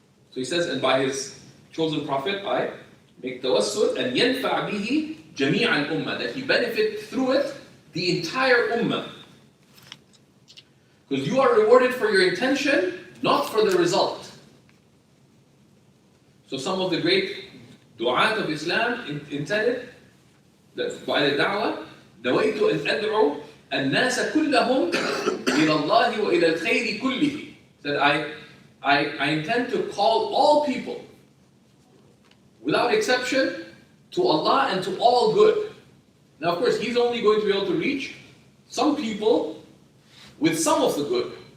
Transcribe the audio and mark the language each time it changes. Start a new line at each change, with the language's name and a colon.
English: So he says, and by his chosen prophet, I make tawassul and
Arabic: yanfa' bihi jami' al-ummah,
English: that he benefit through it the entire ummah. Because you are rewarded for your intention, not for the result. So some of the great du'at of Islam intended that by the da'wah
Arabic: نويت أن أدعو الناس كلهم إلى الله وإلى الخير كله.
English: That I intend to call all people without exception to Allah and to all good. Now of course he's only going to be able to reach some people with some of the good.